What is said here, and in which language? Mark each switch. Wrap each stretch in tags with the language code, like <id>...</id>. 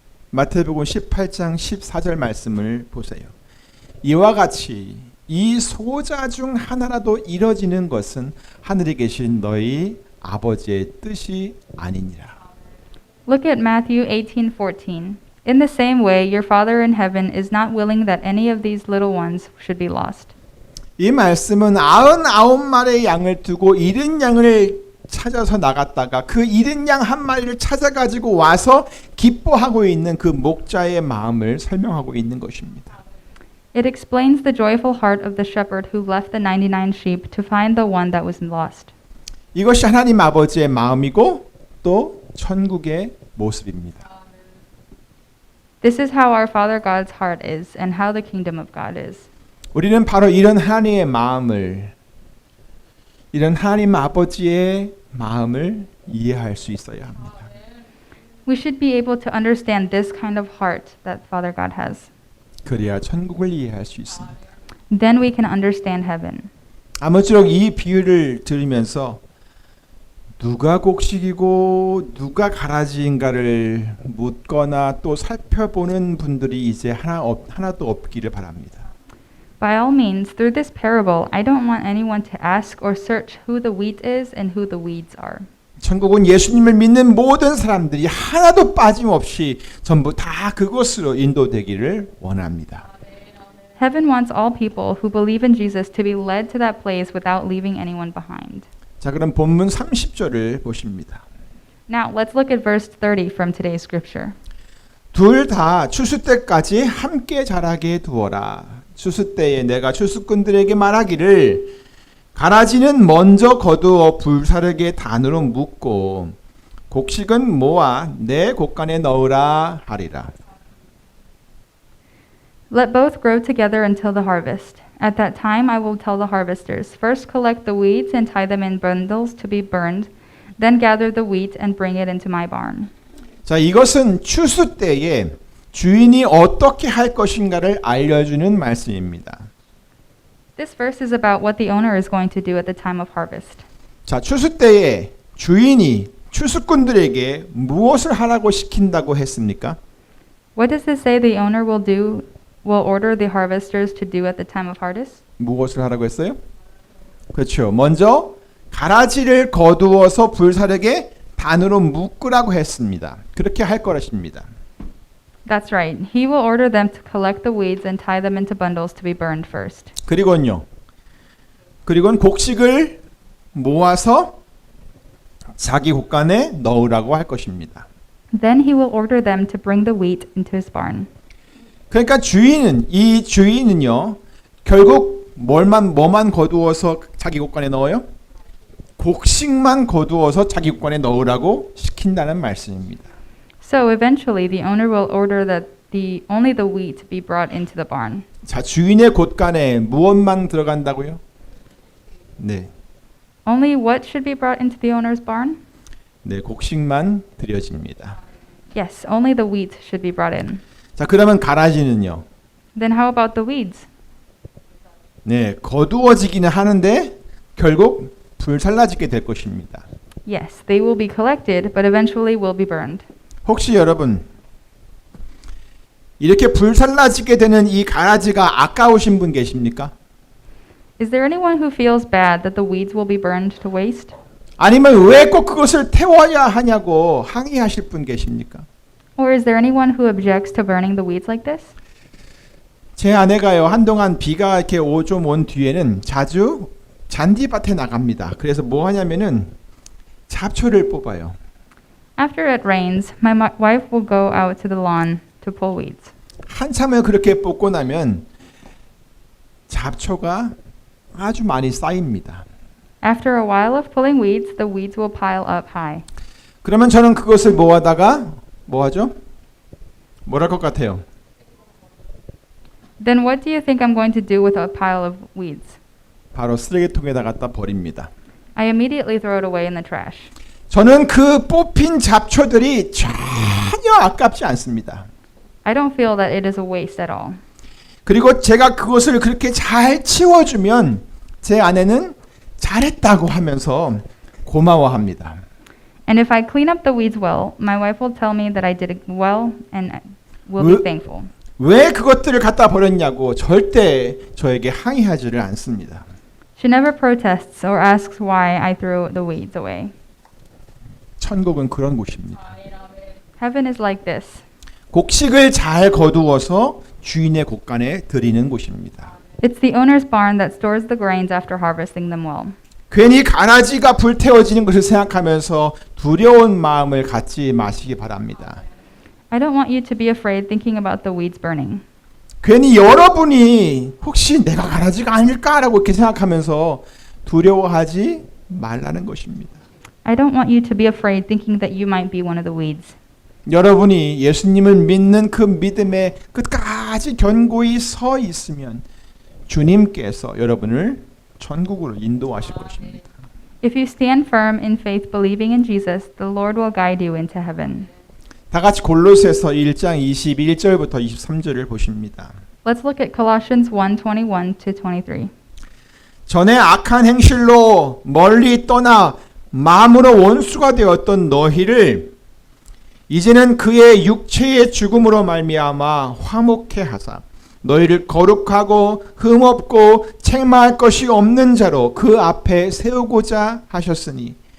<ko>마태복음 18장 14절 말씀을 보세요. 이와 같이 이 소자 중 하나라도 이뤄지는 것은 하늘에 계신 너희 아버지의 뜻이 아니니라.</ko> <en>Look at Matthew 18:14. In the same way, your Father in heaven is not willing that any of these little ones should be lost.</en> <ko>이 말씀은 99마리의 양을 두고 잃은 양을 찾아서 나갔다가 그 잃은 양 한 마리를 찾아가지고 와서 기뻐하고 있는 그 목자의 마음을 설명하고 있는 것입니다.</ko> <en>It explains the joyful heart of the shepherd who left the 99 sheep to find the one that was lost.</en> <ko>이것이 하나님 아버지의 마음이고 또 천국의 모습입니다.</ko> <en>This is how our Father God's heart is and how the kingdom of God is.</en> <ko>우리는 바로 이런 하나님의 마음을 이런 하나님 아버지의 마음을 이해할 수 있어야 합니다.</ko> <en>We should be able to understand this kind of heart that Father God has.</en> <ko>그래야 천국을 이해할 수 있습니다.</ko> <en>Then we can understand heaven.</en> <ko>아무쪼록 이 비유를 들으면서 누가 곡식이고 누가 가라지인가를 묻거나 또 살펴보는 분들이 이제 하나도 없기를 바랍니다.</ko> <en>By all means, through this parable, I don't want anyone to ask or search who the wheat is and who the weeds are.</en> <ko>천국은 예수님을 믿는 모든 사람들이 하나도 빠짐없이 전부 다 그곳으로 인도되기를 원합니다.</ko> <en>Heaven wants all people who believe in Jesus to be led to that place without leaving anyone behind.</en> <ko>자, 그럼 본문 30절을 보십니다.</ko> <en>Now, let's look at verse 30 from today's scripture.</en> <ko>둘 다 추수 때까지 함께 자라게 두어라. 추수 때에 내가 추수꾼들에게 말하기를 가라지는 먼저 거두어 불사르게 단으로 묶고 곡식은 모아 내 곡간에 넣으라 하리라.</ko> <en>Let both grow together until the harvest. At that time I will tell the harvesters, first collect the weeds and tie them in bundles to be burned, then gather the wheat and bring it into my barn.</en> <ko>자, 이것은 추수 때에 주인이 어떻게 할 것인가를 알려주는 말씀입니다.</ko> <en>This verse is about what the owner is going to do at the time of harvest.</en> <ko>자, 추수 때에 주인이 추수꾼들에게 무엇을 하라고 시킨다고 했습니까?</ko> <en>What does this say the owner will order the harvesters to do at the time of harvest?</en> <ko>무엇을 하라고 했어요? 그렇죠. 먼저 가라지를 거두어서 불사르게 단으로 묶으라고 했습니다. 그렇게 할 것입니다.</ko> <en>That's right. He will order them to collect the weeds and tie them into bundles to be burned first.</en> <ko>그리고는 곡식을 모아서 자기 곳간에 넣으라고 할 것입니다.</ko> <en>Then he will order them to bring the wheat into his barn.</en> <ko>그러니까 이 주인은요, 결국 뭐만 거두어서 자기 곳간에 넣어요? 곡식만 거두어서 자기 곳간에 넣으라고 시킨다는 말씀입니다.</ko> <en>So eventually the owner will order that only the wheat be brought into the barn.</en> <ko>자, 주인의 곳간에 무엇만 들어간다고요? 네,</ko> <en>Only what should be brought into the owner's barn?</en> <ko>네, 곡식만 드려집니다.</ko> <en>Yes, only the wheat should be brought in.</en> <ko>자, 그러면 가라지는요?</ko> <en>Then how about the weeds?</en> <ko>네, 거두어지기는 하는데 결국 불살라지게 될 것입니다.</ko> <en>Yes, they will be collected, but eventually will be burned.</en> <ko>혹시 여러분 이렇게 불살라지게 되는 이 가라지가 아까우신 분 계십니까?</ko> <en>Is there anyone who feels bad that the weeds will be burned to waste?</en> <ko>아니면 왜 꼭 그것을 태워야 하냐고 항의하실 분 계십니까?</ko> <en>Or is there anyone who objects to burning the weeds like this?</en> <ko>제 아내가요, 한동안 비가 이렇게 좀 온 뒤에는 자주 잔디밭에 나갑니다. 그래서 뭐 하냐면은 잡초를 뽑아요.</ko> <en>After it rains, my wife will go out to the lawn to pull weeds.</en> <ko>한참을 그렇게 뽑고 나면 잡초가 아주 많이 쌓입니다.</ko> <en>After a while of pulling weeds, the weeds will pile up high.</en> <ko>그러면 저는 그것을 모아다가 뭐 하죠? 뭘 할 것 같아요?</ko> <en>Then what do you think I'm going to do with a pile of weeds?</en> <ko>바로 쓰레기통에다 갖다 버립니다.</ko> <en>I immediately throw it away in the trash.</en> <ko>저는 그 뽑힌 잡초들이 전혀 아깝지 않습니다.</ko> <en>I don't feel that it is a waste at all.</en> <ko>그리고 제가 그것을 그렇게 잘 치워주면 제 아내는 잘했다고 하면서 고마워합니다.</ko> <en>And if I clean up the weeds well, my wife will tell me that I did it well and will be thankful.</en> <ko>왜 그것들을 갖다 버렸냐고 절대 저에게 항의하지를 않습니다.</ko> <en>She never protests or asks why I threw the weeds away.</en> <ko>천국은 그런 곳입니다.</ko> <en>Heaven is like this.</en> <ko>곡식을 잘 거두어서 주인의 곳간에 드리는 곳입니다.</ko> <en>It's the owner's barn that stores the grains after harvesting them well.</en> <ko>괜히 가라지가 불태워지는 것을 생각하면서 두려운 마음을 갖지 마시기 바랍니다.</ko> <en>I don't want you to be afraid thinking about the weeds burning.</en> <ko>괜히 여러분이 혹시 내가 가라지가 아닐까라고 이렇게 생각하면서 두려워하지 말라는 것입니다.</ko> <en>I don't want you to be afraid thinking that you might be one of the weeds.</en> <ko>여러분이 예수님을 믿는 그 믿음에 끝까지 견고히 서 있으면 주님께서 여러분을 천국으로 인도하실 것입니다.</ko> <en>If you stand firm in faith believing in Jesus, the Lord will guide you into heaven.</en> <ko>다 같이 골로새서 1장 21절부터 23절을 보십니다.</ko> <en>Let's look at Colossians 1:21 to 23.</en> <ko>전에 악한 행실로 멀리 떠나 마음으로 원수가 되었던 너희를 이제는 그의 육체의 죽음으로 말미암아 화목해 하사 너희를 거룩하고 흠없고 책망할 것이 없는 자로 그 앞에 세우고자 하셨으니</ko>